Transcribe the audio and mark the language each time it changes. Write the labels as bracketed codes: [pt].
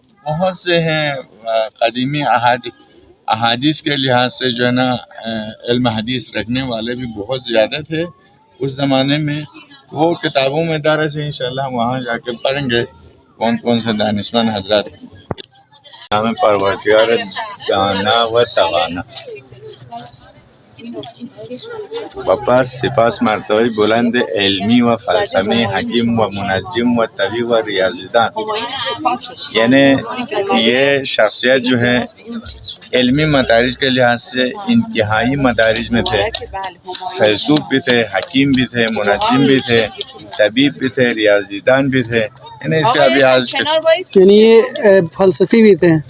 [ur] بہت سے ہیں. قدیمی احادیث کے لحاظ سے جو ہے نا علم حدیث رکھنے والے بھی بہت زیادہ تھے اس زمانے میں. وہ کتابوں میں درج ہے، انشاءاللہ ہم وہاں جا کے پڑھیں گے کون کون سے دانشمند حضرات. [fa] نام پروردگار دانا و توانا. بپس سپاس مرتبه بلند علمی و فلسفی، حکیم و منجم و طبیب و ریاضیدان. [ur] یعنی یہ شخصیت جو ہے علمی مدارج کے لحاظ سے انتہائی مدارج میں تھے. فیلسوف بھی تھے، حکیم بھی تھے، منجم بھی تھے، طبیب بھی تھے، ریاضیدان بھی تھے. یعنی اس کا بھی یعنی یہ فلسفی بھی تھے.